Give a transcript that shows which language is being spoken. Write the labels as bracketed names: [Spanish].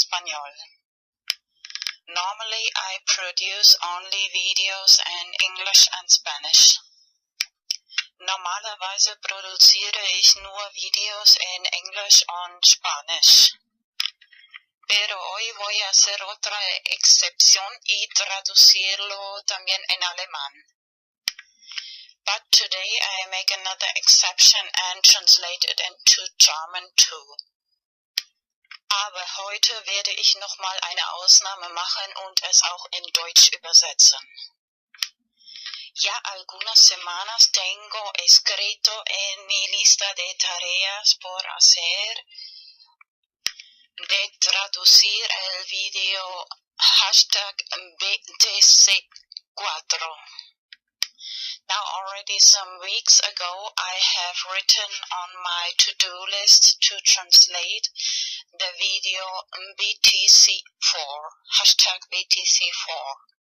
[English] Normally I produce only videos in English and Spanish. [German] Normalerweise produziere ich nur Videos en English und Spanish. [Spanish] Pero hoy voy a hacer otra excepción y traducirlo también en alemán. [English] But today I make another exception and translate it into German too. [German] Aber heute werde ich nochmal eine Ausnahme machen und es auch in Deutsch übersetzen. [Spanish] Ya algunas semanas tengo escrito en mi lista de tareas por hacer de traducir el video hashtag BTC4. [English] Now already some weeks ago I have written on my to-do list to translate the video BTC4, hashtag BTC4.